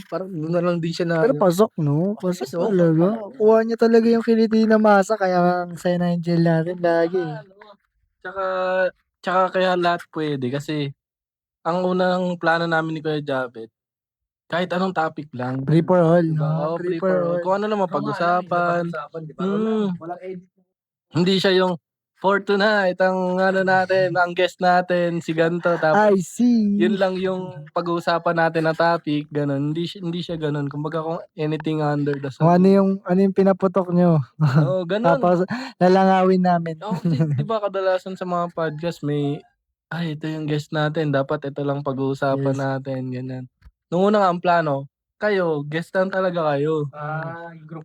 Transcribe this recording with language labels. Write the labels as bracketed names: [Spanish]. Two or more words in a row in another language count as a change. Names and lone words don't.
[Filipino] Parang doon na lang din siya na... Pero pasok, no? Pasok Pasok. talaga. Kuha niya talaga yung kiliti na masa, kaya ang saya na yung gel natin lagi. Tsaka, tsaka kaya lahat pwede kasi ang unang plano namin ni Kuya Jabet, kahit anong topic lang. [English] Free for all, [Filipino] Diba? no? Oh, [English] Free free for for all. all. [Filipino] Kung ano lang mapag-usapan. Walang edit. Hindi siya yung [English] for tonight, [Filipino] ang ano natin, ang guest natin, si ganto. Tapos, [English] I see. [Filipino] yun lang yung pag-uusapan natin na topic, ganun. Hindi siya ganun. Kumbaga kung [English] anything under the [Filipino] Kung [English] sun. [Filipino] ano yung pinaputok nyo. Oo, ganun. Tapos, lalangawin namin. Oo, di ba kadalasan sa mga podcast may, ito yung guest natin, dapat ito lang pag-uusapan Yes. natin, ganyan. Nung una nga ang plano, kayo, guest lang talaga kayo. Yung group